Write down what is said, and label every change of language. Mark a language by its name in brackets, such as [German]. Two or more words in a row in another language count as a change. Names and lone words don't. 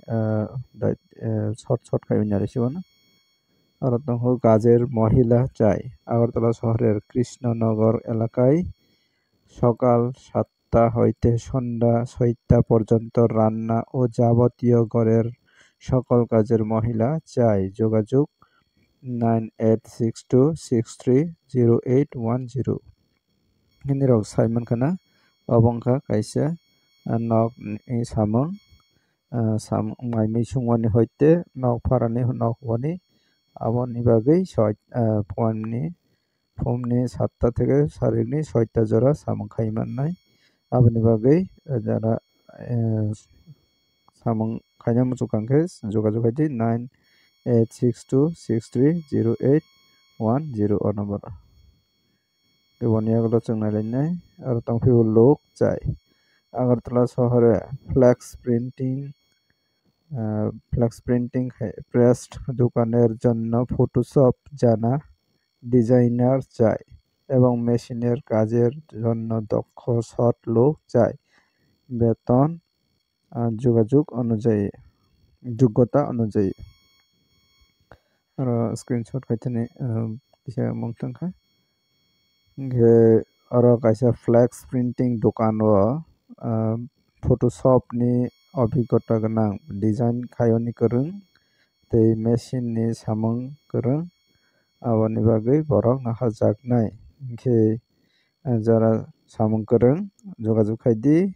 [Kok Borok] short khaiwi nare siwano aro tongo [Bangla] কাজের মহিলা চাই আগরতলা শহরের কৃষ্ণনগর এলাকায় সকাল 7টা হইতে সন্ধ্যা 6টা পর্যন্ত রান্না ও যাবতীয় ঘরের সকল কাজের মহিলা চাই যোগাযোগ [Kok Borok] 9862630810 hinirok saimon kana obongkha kaisa nok ni samung maimai sungmani hoite nok pharani nok wani aboni bagui phumni [Bangla] 7টা থেকে [Kok Borok] sarikni 6টা jora samung khai mannai aboni bagui jara samung khaina muchukangkhe jogajog haidi 9862630810 o number boni agalo chung nailainai aro tongphio [Bangla] লোক চাই আগরতলা শহরে ফ্লেক্স প্রিন্টিং প্রেস দোকানের জন্য ফটোশপ জানা ডিজাইনার চাই এবং মেশিনের কাজের জন্য দক্ষ সৎ লোক চাই বেতন যোগ্যতা অনুযায়ী [Kok Borok] aro screenshot kaitani kisa mungtangkha ge aro kaisa [English] flex printing [Kok Borok] dokan o photoshop ni obhiggota ganang design khaiyoni kwrwng tei machine ni samung kwrwng aboni bagui borok naharjaknai hingkhe jara samung kwrwng jogajog khaidi